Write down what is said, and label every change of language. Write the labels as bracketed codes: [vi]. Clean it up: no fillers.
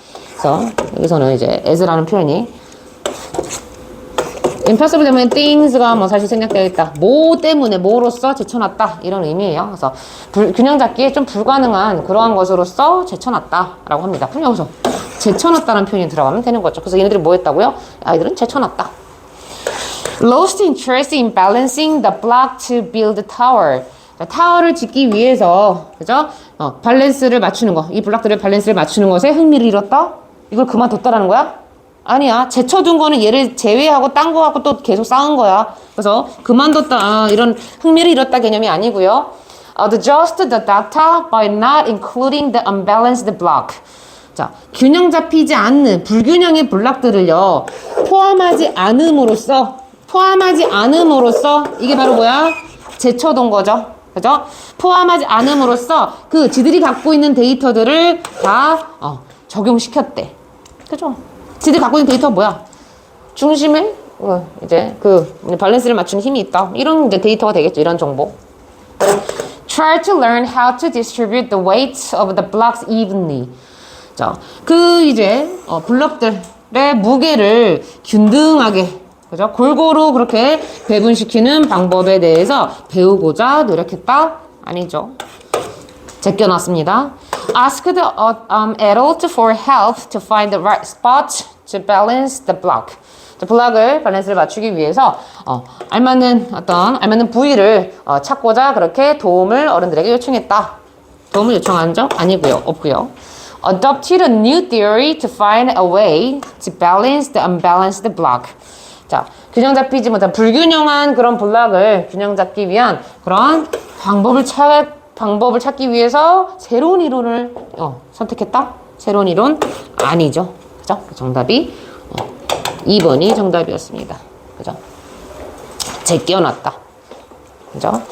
[ko] 그래서, 여기서는 이제 as라는 표현이 impossible 되면 things가 뭐 사실 생략되어 있다. 뭐 때문에, 뭐로써 제쳐놨다. 이런 의미예요. 그래서, 균형 잡기에 좀 불가능한 그러한 것으로서 제쳐놨다. 라고 합니다. 그럼 여기서 제쳐놨다는 표현이 들어가면 되는 거죠. 그래서 얘네들이 뭐 했다고요? 아이들은 제쳐놨다. [en] Lost interest in balancing the block to build the tower. [ko] 자, 타워를 짓기 위해서, 그죠? 밸런스를 맞추는 거. 이 블럭들의 밸런스를 맞추는 것에 흥미를 잃었다? 이걸 그만뒀다라는 거야? 아니야. 제쳐둔 거는 얘를 제외하고 딴 거 갖고 또 계속 쌓은 거야. 그래서 그만뒀다. 이런 흥미를 잃었다 개념이 아니고요. [en] Adjust the data by not including the unbalanced block. [ko] 자, 균형 잡히지 않는 불균형의 블럭들을요, 포함하지 않음으로써 포함하지 않음으로써 이게 바로 뭐야? 제쳐둔 거죠. 그죠? 포함하지 않음으로써 그 지들이 갖고 있는 데이터들을 다 적용시켰대. 그죠? 지들이 갖고 있는 데이터가 뭐야? 중심에 이제 그 밸런스를 맞춘 힘이 있다. 이런 이제 데이터가 되겠죠. 이런 정보. [en] Try to learn how to distribute the weight of the blocks evenly. [ko] 자, 그 이제 블럭들의 무게를 균등하게, 그죠? 골고루 그렇게 배분시키는 방법에 대해서 배우고자 노력했다? 아니죠. 제껴놨습니다. [en] Ask the adult for help to find the right spot to balance the block. [ko] 블락을 밸런스를 맞추기 위해서 알맞는 부위를 찾고자 그렇게 도움을 어른들에게 요청했다. 도움을 요청한 적 아니고요. 없고요. [en] Adopted a new theory to find a way to balance the unbalanced block. [ko] 자, 균형 잡히지 못한 불균형한 그런 블락을 균형 잡기 위한 그런 방법을 찾기 위해서 새로운 이론을 선택했다? 새로운 이론 아니죠. 그죠? 정답이 2번이 정답이었습니다. 그죠? 제껴놨다. 그죠?